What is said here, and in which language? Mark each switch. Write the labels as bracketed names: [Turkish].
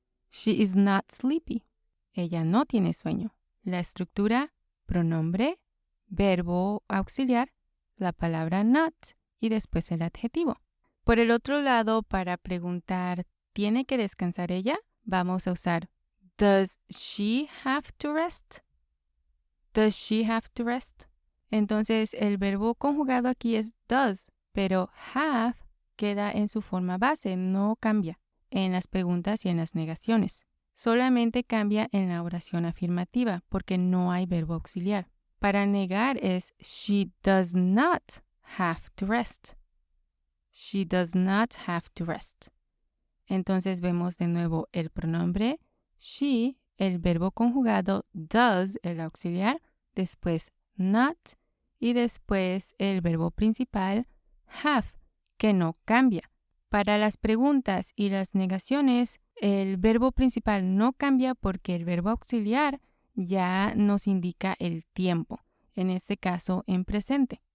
[English] She is not sleepy. [Spanish] Ella no tiene sueño. La estructura, pronombre, verbo auxiliar, la palabra not y después el adjetivo. Por el otro lado, para preguntar ¿tiene que descansar ella? Vamos a usar [English] does she have to rest? Does she have to rest? [Spanish] Entonces, el verbo conjugado aquí es does, pero have queda en su forma base, no cambia en las preguntas y en las negaciones. Solamente cambia en la oración afirmativa, porque no hay verbo auxiliar. Para negar es [English] she does not have to rest. She does not have to rest. [Spanish] Entonces, vemos de nuevo el pronombre she, el verbo conjugado does, el auxiliar, después not y después el verbo principal have, que no cambia. Para las preguntas y las negaciones, el verbo principal no cambia porque el verbo auxiliar ya nos indica el tiempo, en este caso en presente.